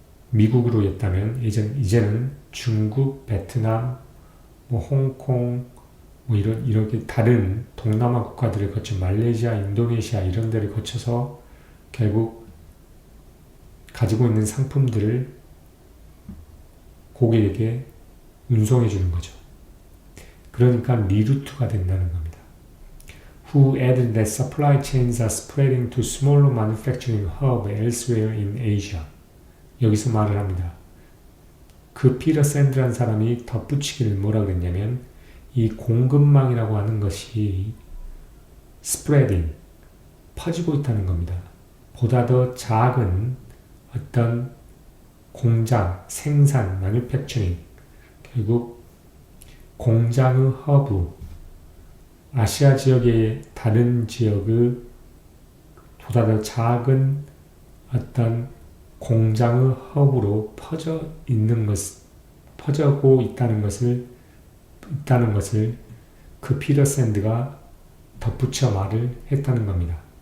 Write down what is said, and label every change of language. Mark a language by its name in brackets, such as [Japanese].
[Korean] 미국으로 했다면 이제는 중국, 베트남, 뭐 홍콩, 뭐 이렇게 다른 동남아 국가들을 거쳐 말레이시아, 인도네시아 이런 데를 거쳐서 결국 가지고 있는 상품들을 고객에게 운송해 주는 거죠. 그러니까 리루트가 된다는 겁니다. [English] Who added that supply chains are spreading to smaller manufacturing hubs elsewhere in Asia. [Korean] 여기서 말을 합니다. 그 피터 샌드라는 사람이 덧붙이기를 뭐라 그랬냐면 이 공급망이라고 하는 것이 spreading, 퍼지고 있다는 겁니다. 보다 더 작은 어떤 공장, 생산, manufacturing, 결국 공장의 허브, 아시아 지역의 다른 지역의 보다 더 작은 어떤 공장의 허브로 퍼져고 있다는 것을 그 피터 샌드가 덧붙여 말을 했다는 겁니다.